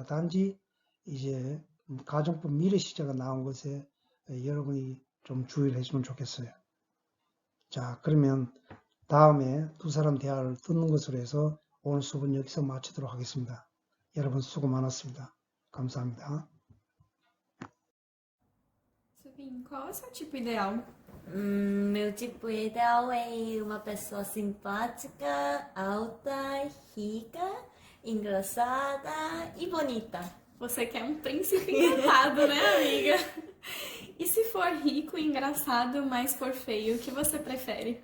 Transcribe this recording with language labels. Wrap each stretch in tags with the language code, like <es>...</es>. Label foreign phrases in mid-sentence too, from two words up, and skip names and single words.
<ko>단지 이제 가정법 미래 시제가 나온 것에 여러분이 좀 주의를 해주면 좋겠어요. 자, 그러면 다음에 두 사람 대화를 듣는 것으로 해서 오늘 수업은 여기서 마치도록 하겠습니다. 여러분 수고 많았습니다. 감사합니다.</ko> <pt>Subin, qual é o seu tipo ideal? Meu tipo ideal é uma pessoa simpática, alta, rica, engraçada e bonita. Você quer um príncipe encantado, né, amiga? E se for rico e engraçado, mas for feio, o que você prefere?</pt>